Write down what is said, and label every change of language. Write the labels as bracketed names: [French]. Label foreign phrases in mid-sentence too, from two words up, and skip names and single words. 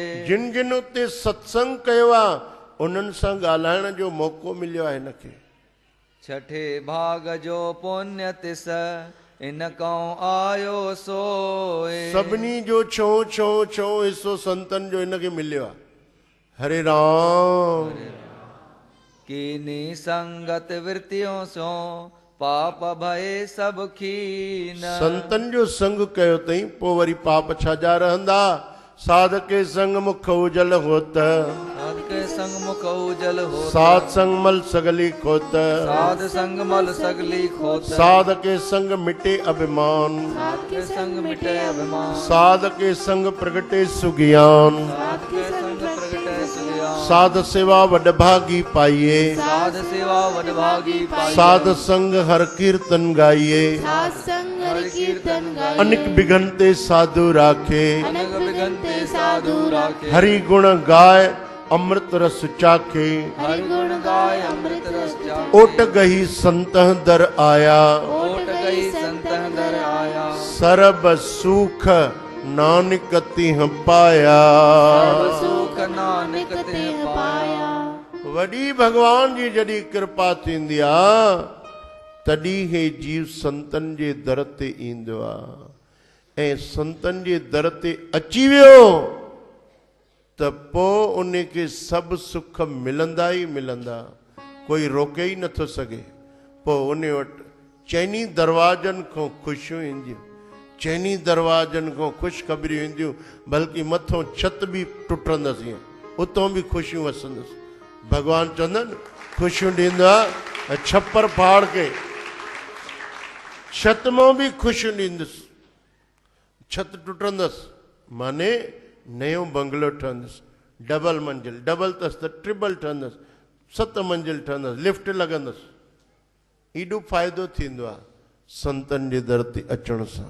[Sindhi] जिन जिन उते सत्संग कयो आहे, उन्हनि सां ॻाल्हाइण जो मौक़ो मिलियो आहे हिनखे। [Hindi] छठे भाग जो पुण्य तिस इन कौ आयो सोए। [Sindhi] सभिनी जो छो छो छो हिसो संतन जो हिनखे मिलियो आहे। हरे राम। [Hindi] कीनी संगत वृत्तियों सो पाप भय सब खीन। [Sindhi] संतन जो संग कयो अथई, पोइ वरी पाप छाजा रहंदा। [Punjabi] ਸਾਧ ਕੇ ਸੰਗ ਮੁਖ ਉਜਲ ਹੋਤ, ਸਾਧ ਕੇ ਸੰਗ ਮੁਖ ਉਜਲ ਹੋਤ। ਸਾਧ ਸੰਗ ਮਲ ਸਗਲੀ ਖੋਤ, ਸਾਧ ਸੰਗ ਮਲ ਸਗਲੀ ਖੋਤ। ਸਾਧ ਕੇ ਸੰਗ ਮਿਟੇ ਅਭਿਮਾਨ, ਸਾਧ ਕੇ ਸੰਗ ਮਿਟੇ ਅਭਿਮਾਨ। ਸਾਧ ਕੇ ਸੰਗ ਪ੍ਰਗਟੇ ਸੁਗਿਆਨ, ਸਾਧ ਕੇ ਸੰਗ ਪ੍ਰਗਟੇ ਸੁਗਿਆਨ। ਸਾਧ ਸੇਵਾ ਵਡਭਾਗੀ ਪਾਈਐ, ਸਾਧ ਸੇਵਾ ਵਡਭਾਗੀ ਪਾਈਐ। ਸਾਧ ਸੰਗ ਹਰ ਕੀਰਤਨ ਗਾਈਐ, ਸਾਧ ਸੰਗ ਹਰਿ ਕੀਰਤਨ ਗਾਈਐ। ਅਨਿਕ ਬਿਘਨ ਤੇ ਸਾਧੂ ਰਾਖੈ, ਅਨਗ ਬਿਗਨ ਤੇ ਸਾਧੂ ਰਾਖੈ। ਹਰਿ ਗੁਣ ਗਾਇ ਅੰਮ੍ਰਿਤ ਰਸ ਚਾਖੈ। ਹਰਿ ਗੁਣ ਗਾਇ ਅੰਮ੍ਰਿਤ ਰਸ ਚਾਖੈ। ਓਟ ਗਹੀ ਸੰਤਹ ਦਰਿ ਆਇਆ, ਓਟ ਗਈ ਸੰਤਹ ਦਰਿ ਆਇਆ। ਸਰਬ ਸੁਖ ਨਾਨਕ ਤਿਹ ਪਾਇਆ। ਸਰਵ ਸੁਖ ਨਾਨਕ ਤੇ ਪਾਇਆ। [Sindhi] वॾी भगवान जी जॾहिं कृपा थींदी आहे, तॾहिं हे जीव संतन जे दर ते ईंदो आहे। ऐं संतन जे दर ते अची वियो त पोइ उन खे सभु सुख मिलंदा ई मिलंदा, कोई रोके ई नथो सघे। पोइ उन वटि चइनी दरवाजनि खां ख़ुशियूं ईंदियूं, चइनी दरवाजनि खां ख़ुशख़बरियूं ईंदियूं। बल्कि मथां छित बि टुटंदसि, ईअं उतां बि ख़ुशियूं वसंदसि। भॻवानु चवंदा आहिनि ख़ुशियूं ॾींदो आहे। [Hindi] छप्पर फाड़ के [Sindhi] छत मां बि ख़ुशियूं ॾींदुसि। छत टुटंदसि माने नयो बंगलो ठहंदुसि, डबल मंजिल, डबल अथसि त ट्रिपल ठहंदसि, 7 मंजिल ठहंदसि, लिफ्ट लॻंदसि। एॾो फ़ाइदो थींदो आहे संतनि जे दर ते अचण सां।